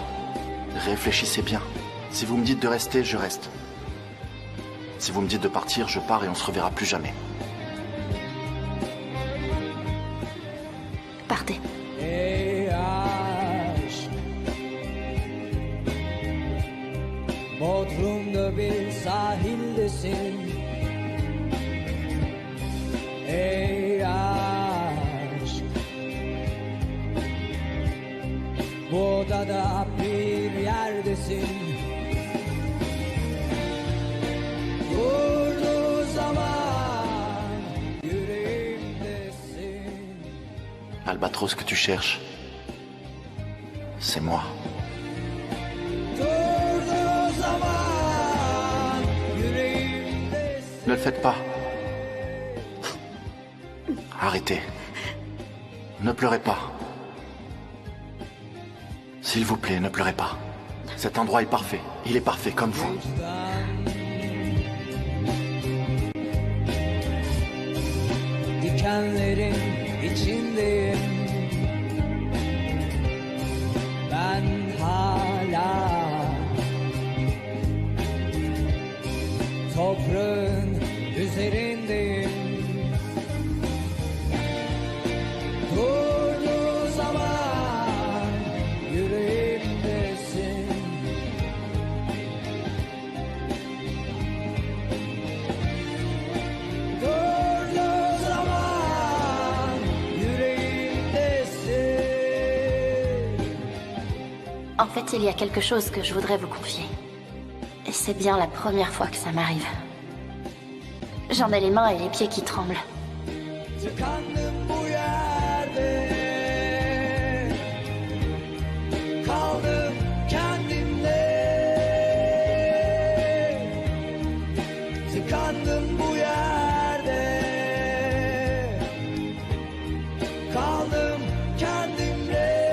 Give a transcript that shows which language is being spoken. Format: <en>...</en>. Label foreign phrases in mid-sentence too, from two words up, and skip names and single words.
<fr>Réfléchissez bien. Si vous me dites de rester, je reste. Si vous me dites de partir, je pars et on se reverra plus jamais. Partez.</fr> <tr>Ey aşk, Bodrum'da bir sahildesin. Ey aşk, bu odada bir yerdesin. Durduğu zaman yüreğimdesin.</tr> <fr>Albatros que tu cherches, c'est moi.</fr> <tr>Durduğu zaman yüreğimdesin.</tr> <fr>Ne le faites pas. Arrêtez. Ne pleurez pas. S'il vous plaît, ne pleurez pas. Cet endroit est parfait. Il est parfait comme vous.</fr> <tr>Dikenlerin içindeyim. Ben hala toprağın üzerindeyim. Durduğu zaman yüreğimdesin. Durduğu zaman yüreğimdesin.</tr> <fr>En fait, il y a quelque chose que je voudrais vous confier. Et c'est bien la première fois que ça m'arrive. J'en ai les mains et les pieds qui tremblent.</fr> <tr>Tıkandım bu yerde. Kaldım kendimde. Tıkandım bu yerde. Kaldım kendimde.</tr>